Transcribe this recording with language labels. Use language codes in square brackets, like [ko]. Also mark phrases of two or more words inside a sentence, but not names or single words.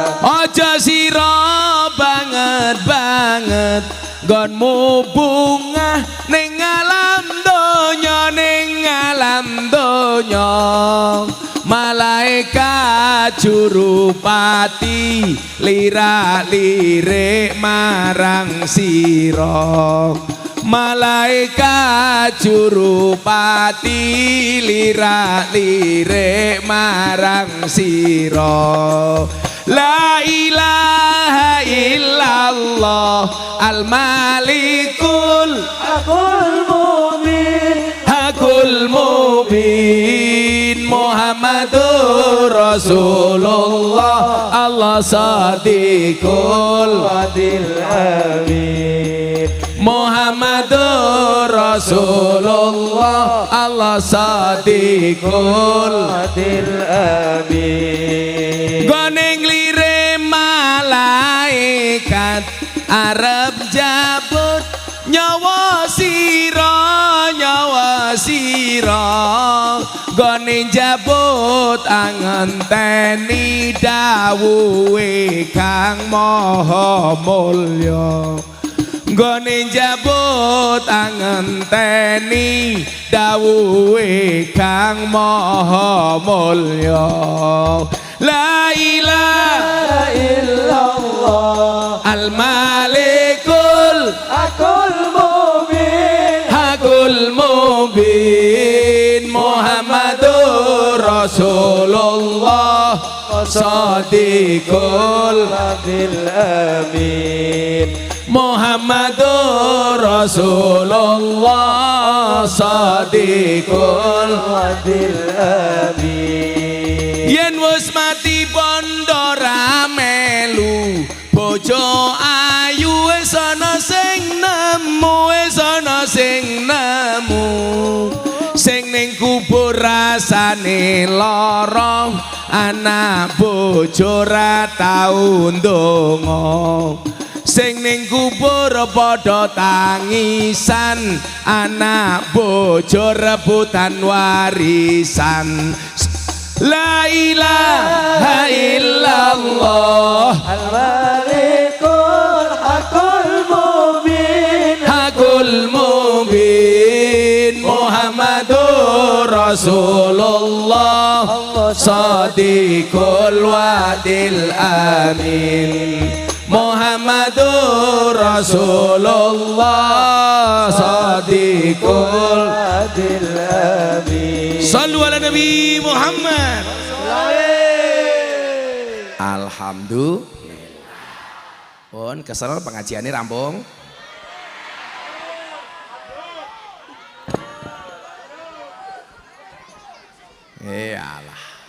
[jv] Ojo sira banget nggonmu bungah ning alam donya malaikat jurupati lirak-lirik marang sira. Malaikat jurupati lirak-lirik marang sira. [ar] لا إله إلا الله الملك الحق المبين محمد رسول الله الله صادق الوعد الأمين. محمد رسول الله الله صادق الوعد الأمين. [jv] Goning lire malaikat arep jabut nyawa sira gone jabut angenteni dawuhe Kang Maha Mulya. Gone jabut angenteni dawuhe Kang Maha Mulya. [ar] لا إله إلا الله الملك الحق المبين محمد رسول الله صادق الوعد الأمين. محمد رسول الله صادق الوعد الأمين. [jv] Yen wis mati bondo ra melu bojo ayu wis ana sing nemu sing ning kubur rasane lara anak bojo ra tau ndonga. Sing ning kubur padha tangisan anak bojo rebutan warisan. [ar] لا إله إلا الله الملك الحق المبين محمد رسول الله صادق الوعد الأمين. محمد رسول الله صادق عادل أمين. صلوا على النبي محمد. الحمد لله. [jv] Pun kesel pengajiannya rampung. Iyalah.